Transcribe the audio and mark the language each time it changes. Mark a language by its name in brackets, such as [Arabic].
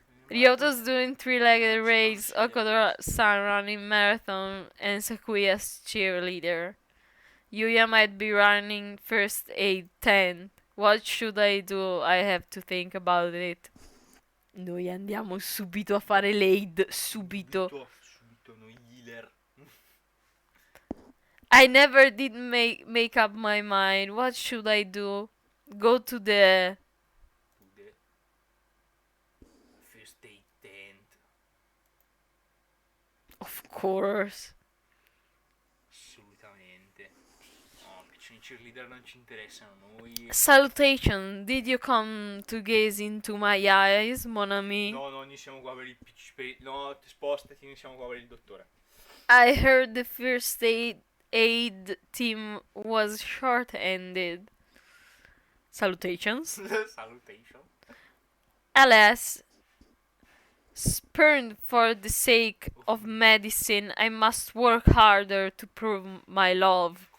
[English] Ryoto's doing three-legged race, Okodora-san running marathon, and Sakuya's cheerleader. Yuya might be running first aid 10. What should I do? I have to think about it. [Italian] Noi andiamo subito a fare l'aid, subito. Subito noi healer. [English] I never did make up my mind. What should I do? Go to the First aid tent. Of course. [Italian] Assolutamente. No, piccioni cheerleader non ci interessano. Noi... [English] Salutation. Did you come to gaze into my eyes, mon ami? [Italian] No, noi siamo qua per il no, spostati, noi siamo qua per il dottore. [English] I heard the first aid team was short-handed. Salutations. Salutation. Alas, spurned for the sake of medicine, I must work harder to prove my love.